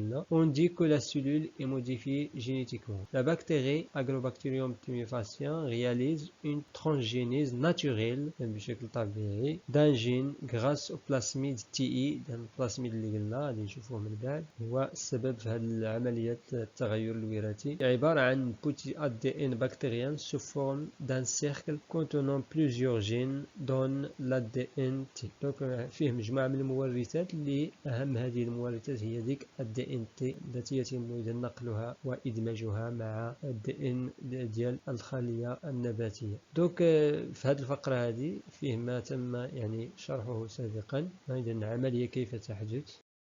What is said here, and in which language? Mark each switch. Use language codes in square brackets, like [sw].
[fr] On dit que la cellule est modifiée génétiquement. La bactérie Agrobacterium tumefaciens réalise une transgénèse naturelle d'un gène [ar] غراس او بلاسميد تي اي، البلاسميد اللي قلنا غادي نشوفوه من بعد هو السبب في هذه عملية التغير الوراثي. عبارة عن [fr] بوتي ADN bactérien sous forme d'un cercle contenant plusieurs gènes dans l'ADN T. [ar] دونك فيه مجموعة من المورثات اللي أهم هذه المورثات هي ديك ADN T التي يتم إذا نقلها وإدماجها مع ADN ديال الخلية النباتية. دونك في هذه الفقرة هذه فيه ما تم يعني شرحه سابقا، إذا عملية كيف تحدث.